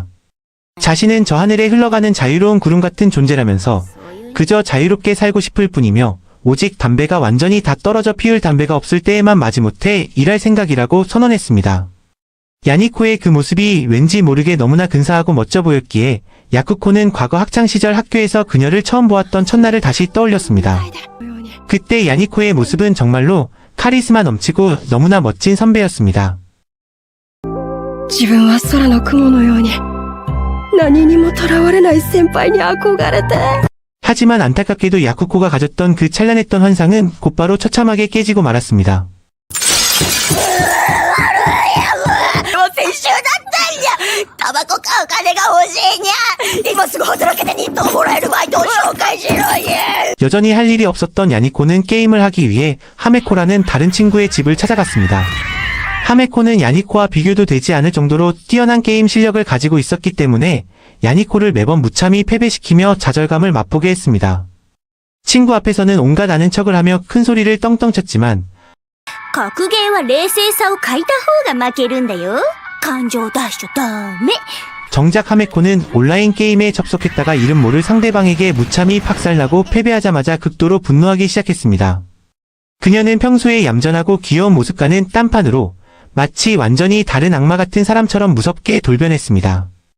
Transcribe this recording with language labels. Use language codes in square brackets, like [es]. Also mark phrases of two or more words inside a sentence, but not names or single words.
[ko] 자신은 저 하늘에 흘러가는 자유로운 구름 같은 존재라면서 그저 자유롭게 살고 싶을 뿐이며 오직 담배가 완전히 다 떨어져 피울 담배가 없을 때에만 마지못해 일할 생각이라고 선언했습니다. 야니코의 그 모습이 왠지 모르게 너무나 근사하고 멋져 보였기에 야쿠코는 과거 학창시절 학교에서 그녀를 처음 보았던 첫날을 다시 떠올렸습니다. 그때 야니코의 모습은 정말로 카리스마 넘치고 너무나 멋진 선배였습니다. [ja] 自分は空の雲のように何にもとらわれない先輩に憧れて [ko] 하지만 안타깝게도 야쿠코가 가졌던 그 찬란했던 환상은 곧바로 처참하게 깨지고 말았습니다. [ja] 先週だったんじゃタバコ買う金が欲しいにゃ今すぐ働けて日当もらえるバイトを紹介しろにゃ [ko] 여전히 할 일이 없었던 야니코는 게임을 하기 위해 하메코라는 다른 친구의 집을 찾아갔습니다. 하메코는 야니코와 비교도 되지 않을 정도로 뛰어난 게임 실력을 가지고 있었기 때문에 야니코를 매번 무참히 패배시키며 좌절감을 맛보게 했습니다. 친구 앞에서는 온갖 아는 척을 하며 큰 소리를 떵떵 쳤지만 [ja] 格ゲーは冷静さを欠いた方が負けるんだよ。感情出しちゃダメ。 [ko] 정작 하메코는 온라인 게임에 접속했다가 이름 모를 상대방에게 무참히 박살나고 패배하자마자 극도로 분노하기 시작했습니다. 그녀는 평소에 얌전하고 귀여운 모습과는 딴판으로 마치 완전히 다른 악마 같은 사람처럼 무섭게 돌변했습니다.